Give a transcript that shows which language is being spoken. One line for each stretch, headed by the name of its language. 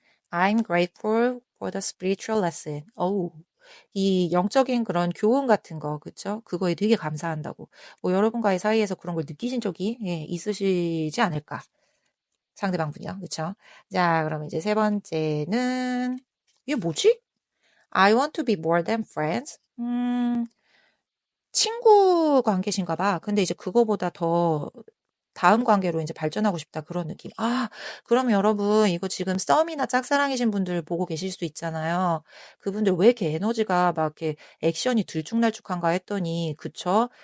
English: I'm grateful for the spiritual lesson.
Korean: 어우, 이 영적인 그런 교훈 같은 거, 그쵸? 그거에 되게 감사한다고. 뭐 여러분과의 사이에서 그런 걸 느끼신 적이 있으시지 않을까? 상대방분이요. 그쵸? 자, 그럼 이제 세 번째는, 이게 뭐지?
English: I want to be more than friends.
Korean: 친구 관계신가 봐. 근데 이제 그거보다 더 다음 관계로 이제 발전하고 싶다 그런 느낌. 아, 그럼 여러분 이거 지금 썸이나 짝사랑이신 분들 보고 계실 수 있잖아요. 그분들 왜 이렇게 에너지가 막 이렇게 액션이 들쭉날쭉한가 했더니 그쵸?